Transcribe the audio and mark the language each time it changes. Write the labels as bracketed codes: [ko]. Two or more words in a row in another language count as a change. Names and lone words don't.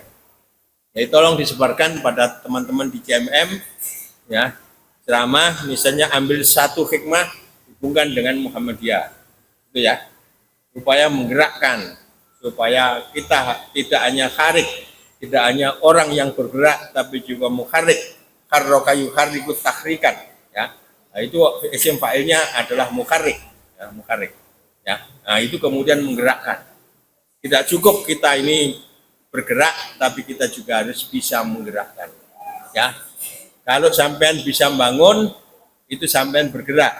[id] Jadi tolong disebarkan pada teman-teman di CMM ya, ceramah misalnya ambil 1 hikmah hubungkan dengan Muhammadiyah itu ya, supaya menggerakkan, supaya kita tidak hanya kharik, tidak hanya orang yang bergerak, tapi juga mukharik. [ar] حَرَّكَ يُحَرِّكُ تَحْرِيكًا ya. [id] Nah, itu isim fa'ilnya adalah mukharik ya, mukharik ya. Nah, itu kemudian menggerakkan. Tidak cukup kita ini bergerak, tapi kita juga harus bisa menggerakkan ya. Kalau sampean bisa bangun, itu sampean bergerak.